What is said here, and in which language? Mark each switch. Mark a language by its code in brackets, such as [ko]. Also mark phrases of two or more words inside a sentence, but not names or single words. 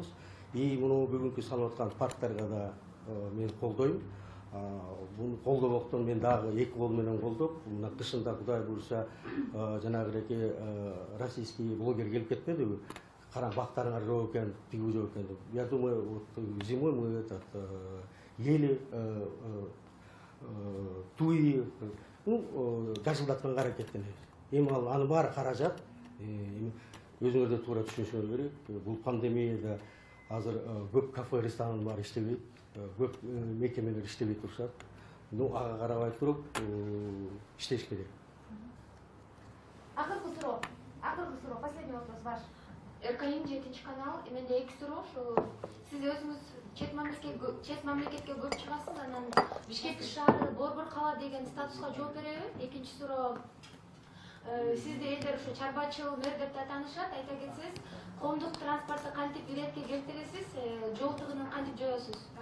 [ky] И муну бүгүнкү салып аткан парктарга да мен колдойм. Буну колдобоктон мен дагы эки кол менен колдоп, мына кышында Кудай буйруса жанагы эки [ru] российский блогер [ky] келип кетпедиби? Караң бактарыңар жок экен, тиги жок экен деп. [ru] Я думаю, вот зимой мы ели туи, ну, [ky] жашылдатканга аракеттенебиз. Эми анын баары каражат. Өзүңөр да туура түшүнүшүңөр керек. Бул пандемияда азыр көп кафе, ресторандар баары иштебейт, көп мекемелер иштебей турушат. Ну, ага карабай туруп иштеш керек. Акыркы суроо, [ru] последний вопрос ваш. [ky] РКИ 7 канал, менде эки суроо, сиз өзүңүз чет мамлекетке көп чыгасыз, анан Бишкек шаары борбор кала деген статуска жооп береби? Экинчи суроо, сизди элдер ушу чарбачыл мэр деп таанышат, айта кетсеңиз, коомдук транспортто кантип илетке келтиресиз, жол тыгынын кантип жоосуз?